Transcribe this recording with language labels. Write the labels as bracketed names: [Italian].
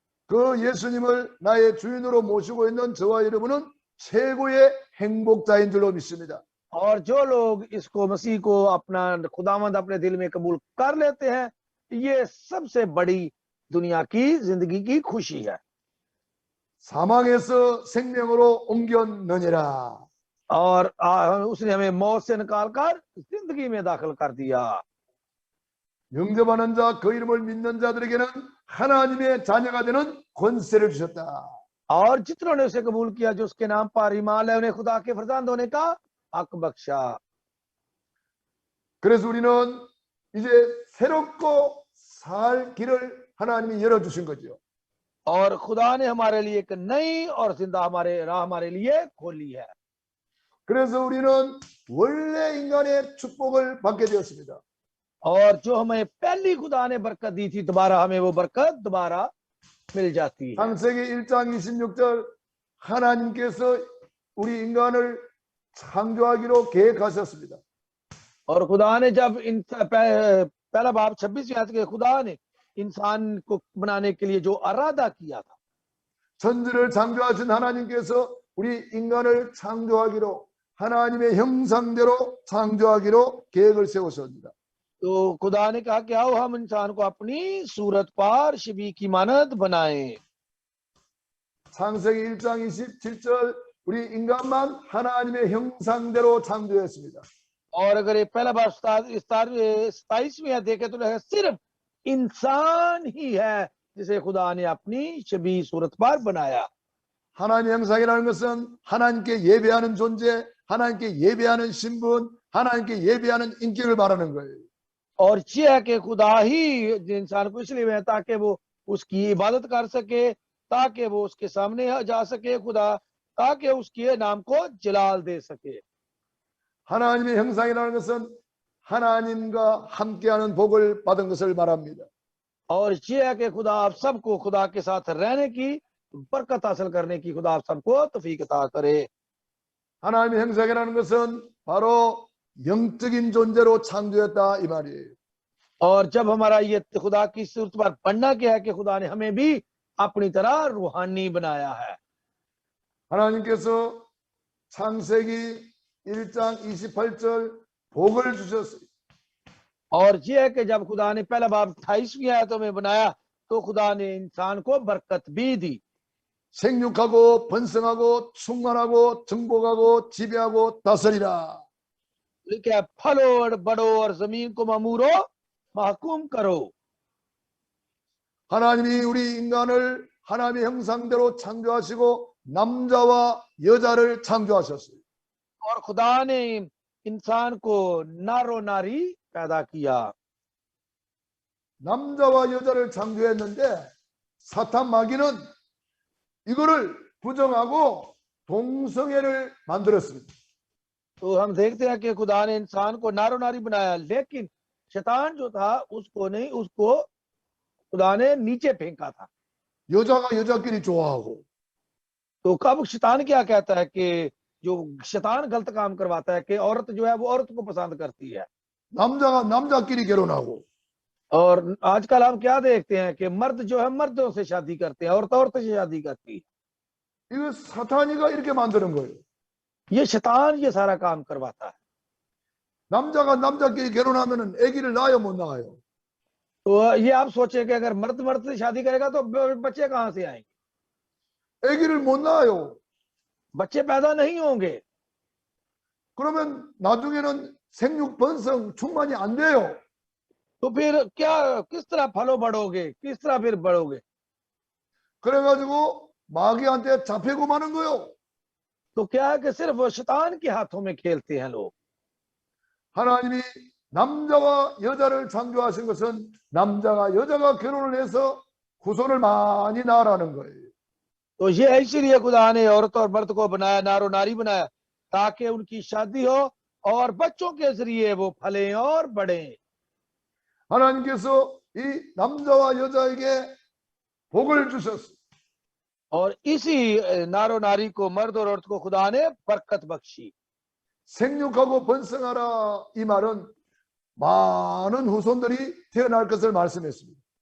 [Korean] 그 예수님을 나의 주인으로 모시고 있는 저와 여러분은 최고의 행복자인 줄로 믿습니다. [Hindi] और जो लोग इसको मसीह को अपना खुदावंद अपने दिल में कबूल कर लेते हैं, ये सबसे बड़ी दुनिया की जिंदगी की खुशी है। [Korean] 사망에서 생명으로 옮겼느니라. [Hindi] और उसने हमें मौत से निकालकर जिंदगी में दाखिल कर दिया। [Korean] 영접하는 자, 그 이름을 믿는 자들에게는 하나님의 자녀가 되는 권세를 주셨다. [Hindi] और जितनों ने उसे कबूल किया, जो उसके नाम पर ईमान है, उन्हें खुदा के फरजांद होने का हक बख्शा। [Korean] 그래서 우리는 이제 새롭고 살 길을 하나님이 열어주신 거죠. [Hindi] और खुदा ने हमारे लिए एक नई और जिंदा राह हमारे लिए खोली है। [Korean] 그래서 우리는 원래 인간의 축복을 받게 되었습니다. [Hindi] और जो हमें पहली खुदा ने बरकत दी थी, दोबारा हमें वो बरकत दोबारा मिल जाती है। [Korean] 창세기 1장 26절 하나님께서 우리 인간을 창조하기로 계획하셨습니다. [Hindi] और खुदा ने जब पहला बाब 26वें आयत के खुदा ने इंसान को बनाने के लिए जो इरादा किया था, [Korean] 천지를 창조하신 하나님께서 우리 인간을 창조하기로 하나님의 형상대로 창조하기로 계획을 세우셨습니다. [Hindi] तो खुदा ने कहा कि आओ हम इंसान को अपनी सूरत पर शबीह की मानद बनाएं। [Korean] 창세기 1장 27절 우리 인간만 하나님의 형상대로 창조했습니다. [Hindi] और अगर ये पहला बाब 27वें देखे तो सिर्फ इंसान ही है जिसे खुदा ने अपनी शबीह सूरत पर बनाया। [Korean] 하나님 형상이라는 것은 하나님께 예배하는 존재, 하나님께 예배하는 신분, 하나님께 예배하는 인격을 말하는 거예요. [Hindi] और ये है कि खुदा ही इंसान को इसलिए है ताकि वो उसकी इबादत कर सके, ताकि वो उसके सामने जा सके, खुदा ताकि उसके नाम को जलाल दे सके। [Korean] 하나님의 형상이라는 것은 하나님과 함께하는 복을 받은 것을 말합니다. [Hindi] और ये है कि खुदा आप सबको खुदा के साथ रहने की बरकत हासिल करने की खुदा आप सबको तौफीक अता करे। [Korean] 하나님의 형상이라는 것은 바로 영적인 존재로 창조했다 이 말이에요. [Hindi] और जब हमारा ये खुदा की सूरत पर बनना क्या है कि खुदा ने हमें भी अपनी तरह रूहानी बनाया है। [Korean] 하나님께서 창세기 1장 28절 복을 주셨어요. [Hindi] और ये है कि जब खुदा ने पहला बाब 28वीं आयतों में बनाया तो खुदा ने इंसान को बरकत भी दी। [Korean] 생육하고 번성하고 충만하고 정복하고 지배하고 다스리라. [Hindi] लिखा फलो और बढ़ो और जमीन को ममूरो महकूम करो। [Korean] 하나님이 우리 인간을 하나님의 형상대로 창조하시고 남자와 여자를 창조하셨어요. [Hindi] और खुदा ने इंसान को नारो नारी पैदा किया। [Korean] 남자와 여자를 창조했는데 사탄 마귀는 이거를 부정하고 동성애를 만들었습니다. [Hindi] तो हम देखते हैं कि खुदा ने इंसान को नारो नारी बनाया, लेकिन शैतान जो था उसको खुदा ने नीचे फेंका था। [Korean] 여자가 여자끼리 좋아하고 [Hindi] तो कब शैतान क्या कहता है कि जो शैतान गलत काम करवाता है कि औरत जो है वो औरत को पसंद करती है, [Korean] 남자가 남자끼리 결혼하고 [Hindi] और आजकल हम क्या देखते हैं कि मर्द जो है मर्दों से शादी करते हैं, औरत से शादी करती है। [Korean] 이거 사탄이가 이렇게 만드는 거예요. [Hindi] ये शैतान ये सारा काम करवाता है। [Korean] 남자가 남자끼리 결혼하면은 아기를 낳아요 못 낳아요? [Hindi] तो ये आप सोचें कि अगर मर्द मर्द से शादी करेगा तो बच्चे कहाँ से आएंगे? [Korean] 아기를 못 낳아요. [Hindi] बच्चे पैदा नहीं होंगे। [Korean] 그러면 나중에는 생육 번성 충만이 안 돼요. [Hindi] तो फिर क्या किस तरह फलो बढ़ोगे, किस तरह फिर बढ़ोगे? [Korean] 그래가지고 마귀한테 잡히고 마는 거요. [Hindi] तो क्या है कि सिर्फ शैतान के हाथों में खेलते हैं लोग। [Korean] 하나님이 남자와 여자를 창조하신 것은 남자가 여자가 결혼을 해서 후손을 많이 낳으라는 거예요. [Hindi] तो ये इसीलिए खुदा ने औरत और मर्द को बनाया, नारो नारी बनाया, ताकि उनकी शादी हो और बच्चों के जरिए वो फलें और बढ़ें। [Korean] 하나님께서 이 남자와 여자에게 복을 주셨어요. [Hindi] और इसी नारो नारी को, मर्द और औरत को खुदा ने बरकत बख्शी। [Korean] 생육하고 번성하라 이 말은 많은 후손들이 태어날 것을 말씀했습니다.